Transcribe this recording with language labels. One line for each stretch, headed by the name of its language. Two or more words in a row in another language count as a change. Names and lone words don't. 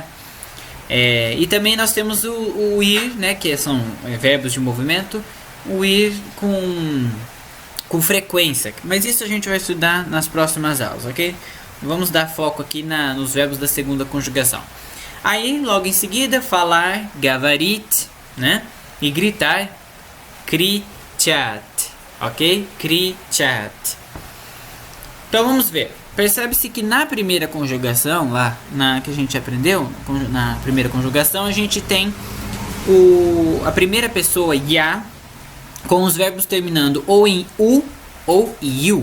Portuguese: E também nós temos o ir, né, que são verbos de movimento, o ir com frequência, mas isso a gente vai estudar nas próximas aulas, ok? Vamos dar foco aqui nos verbos da segunda conjugação. Aí, logo em seguida, falar, gavarit, né? E gritar,
Russian: кричать, ok? Кричать.
Portuguese: Então vamos ver. Percebe-se que na primeira conjugação, que a gente aprendeu, na primeira conjugação, a gente tem a primeira pessoa, ya, com os verbos terminando ou em u ou iu.